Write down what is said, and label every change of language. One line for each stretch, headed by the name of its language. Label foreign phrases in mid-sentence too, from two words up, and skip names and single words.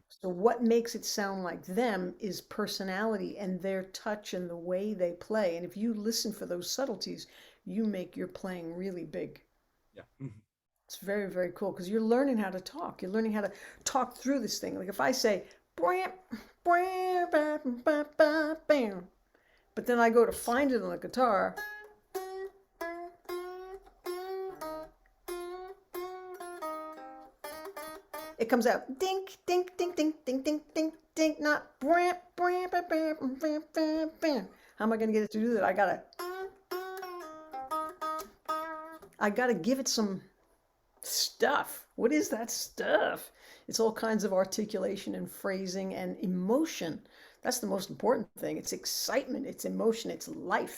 English: So what makes it sound like them is personality and their touch and the way they play. And if you listen for those subtleties, you make your playing really big. Yeah. It's very, very cool because you're learning how to talk. You're learning how to talk through this thing. Like if I say, "Bram, bram, bam, bam, bam, bam," but then I go to find it on the guitar, it comes out dink, dink, dink, dink, dink, dink, dink, dink, not bram, bram, bam, bam, bam, bam, bam. How am I going to get it to do that? I gotta give it some stuff. What is that stuff? It's all kinds of articulation and phrasing and emotion. That's the most important thing. It's excitement, it's emotion, it's life.